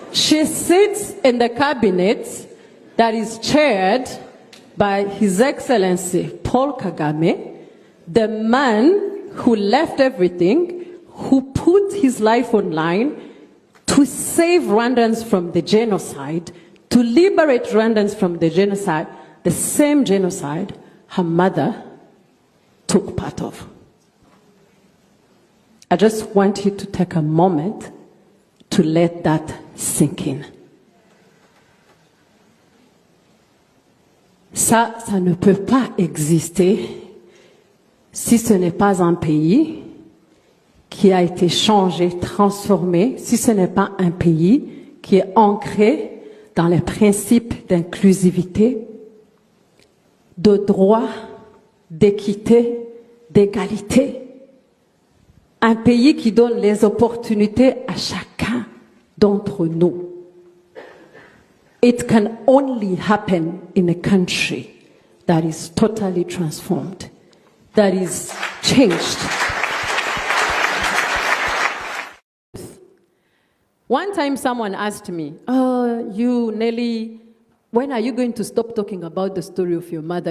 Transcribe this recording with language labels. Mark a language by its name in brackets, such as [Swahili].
[English] She sits in the cabinet that is chaired by His Excellency Paul Kagame, the man who left everything, who put his life on line to save Rwandans from the genocide, to liberate Rwandans from the genocide, the same genocide her mother took part of. I just want you to take a moment to let that sink in. [French] Ça ne peut pas exister si ce n'est pas un pays qui a été changé, transformé, si ce n'est pas un pays qui est ancré dans les principes d'inclusivité, de droit, d'équité, d'égalité. Un pays qui donne les opportunités à chacun d'entre nous. [English] It can only happen in a country that is totally transformed, that is changed. One time someone asked me, you, Nelly, when are you going to stop talking about the story of your mother?